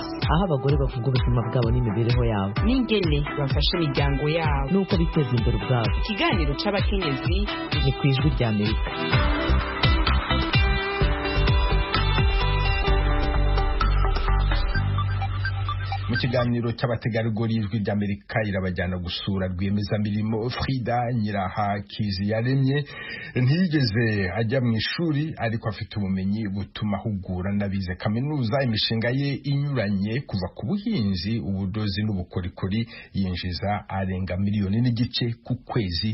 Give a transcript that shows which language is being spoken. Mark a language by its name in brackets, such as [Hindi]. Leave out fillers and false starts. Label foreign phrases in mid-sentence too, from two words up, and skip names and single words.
[Rundi] aho abagore bavuga ubuzima bwabo n'imibereho yabo, n'ingene bafasha imiryango yabo, n'uko biteza imbere ubwabo. Ikiganiro cy'abakenyezi ni ku Ijwi ry'Amerika. [Kinyarwanda] Mu kiganiro cy'abategarugori, Ijwi ry'Amerika irabajyana gusura rwiyemezamirimo Frida Nyirahakizi yaremye. Ntiyigeze ajya mu ishuri, ariko afite ubumenyi butuma ahugura n'abize kaminuza imishinga ye inyuranye, kuva ku buhinzi, ubudozi n'ubukorikori, yinjiza arenga 1.5 miliyoni ku kwezi.